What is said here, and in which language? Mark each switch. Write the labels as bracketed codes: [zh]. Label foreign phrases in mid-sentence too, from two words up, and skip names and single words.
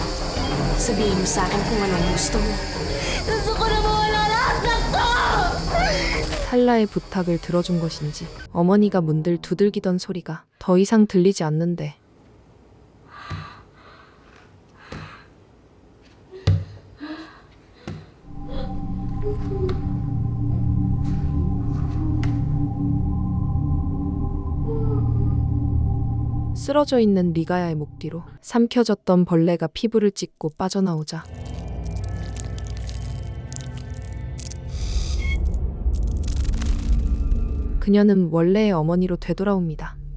[tl] Sabihin mo sa akin kung anong gusto mo. Gusto ko na mawala lahat ng to! [ko] 탈라의 부탁을 들어준 것인지 어머니가 문들 두들기던 소리가 더 이상 들리지 않는데 쓰러져 있는 리가야의 목 뒤로 삼켜졌던 벌레가 피부를 찢고 빠져나오자 그녀는 원래의 어머니로 되돌아옵니다.